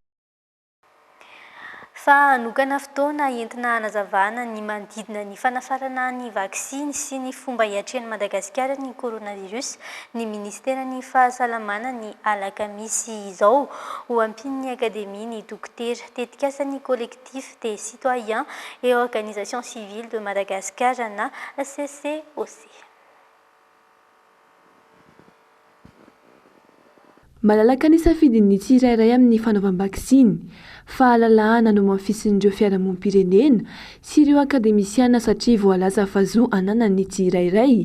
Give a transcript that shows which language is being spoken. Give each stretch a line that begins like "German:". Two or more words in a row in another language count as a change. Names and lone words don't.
Malagasy: Fa nokana fotoana entina hanazavana ny manodidina ny fanafarana ny vaksiny sy ny fomba hiatrehan'i Madagasikara ny coronavirus, ny ministerany fahasalamana ny alakamisy izao ho ampin'ny akadémie ny dokotera tetikasan'ny collectif des citoyens et organisations civiles de Madagascar na CCOC. Malalaka ny safidin'ny tsirairay amin'ny fanaovam-baksiny, fahalalahana no mamfisin'ireo fiarahamonim-pirenena sy ireo akademisiana satria voalaza fa zo anana ny tsirairay.